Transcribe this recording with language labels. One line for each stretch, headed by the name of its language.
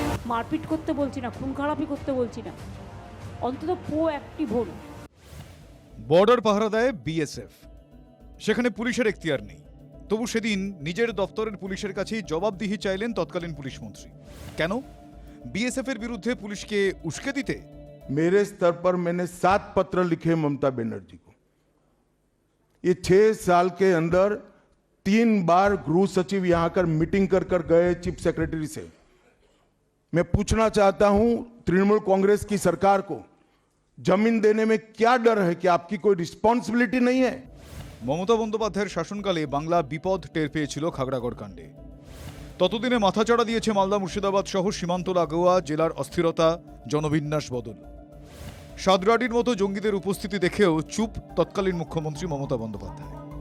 Bangla: মারপিট করতে বলছি না, খুন খারাপি করতে বলছি না, অন্তত প্রোঅ্যাক্টিভ হন। বর্ডার পাহারা দেয় বিএসএফ, সেখানে পুলিশের এখতিয়ার নেই। তবু সেদিন নিজের দপ্তরের পুলিশের কাছেই জবাবদিহি চাইলেন তৎকালীন পুলিশ মন্ত্রী। কেন? বিএসএফ এর বিরুদ্ধে পুলিশকে উস্কে দিতে?
Hindi: मेरे स्तर पर मैंने 7 पत्र लिखे ममता बनर्जी को। ये 6 साल के अंदर 3 बार गृह सचिव यहां कर मीटिंग कर गए चीफ सेक्रेटरी से। मैं पूछना चाहता हूं तृणमूल कांग्रेस की सरकार को, जमीन देने में क्या डर है कि आपकी कोई रिस्पॉन्सिबिलिटी नहीं है?
Bangla: মমতা বন্দ্যোপাধ্যায়ের শাসনকালে বাংলা বিপদ টের পেয়েছিল খাগড়াগড় কাণ্ডে। ততদিনে মাথাচাড়া দিয়েছে মালদা, মুর্শিদাবাদ সহ সীমান্ত লাগোয়া জেলার অস্থিরতা, জনবিন্যাস বদল। সাদরাডির মতো জঙ্গিদের উপস্থিতি দেখেও চুপ তৎকালীন মুখ্যমন্ত্রী মমতা বন্দ্যোপাধ্যায়।